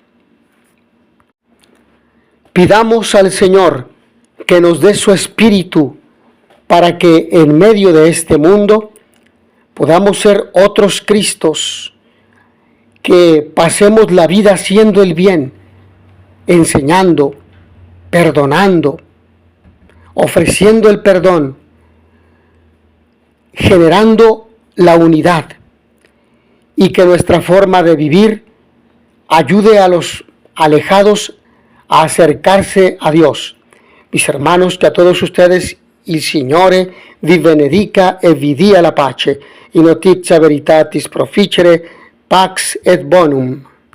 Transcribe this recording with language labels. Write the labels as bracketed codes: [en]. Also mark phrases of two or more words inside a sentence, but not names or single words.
[es] Pidamos al Señor que nos dé su espíritu para que en medio de este mundo podamos ser otros Cristos, que pasemos la vida haciendo el bien, enseñando, perdonando, ofreciendo el perdón, generando la unidad, y que nuestra forma de vivir ayude a los alejados a acercarse a Dios. Mis hermanos, que a todos ustedes [it] il Signore vi benedica e vi dia la pace. [la] In notizia veritatis proficere, pax et bonum.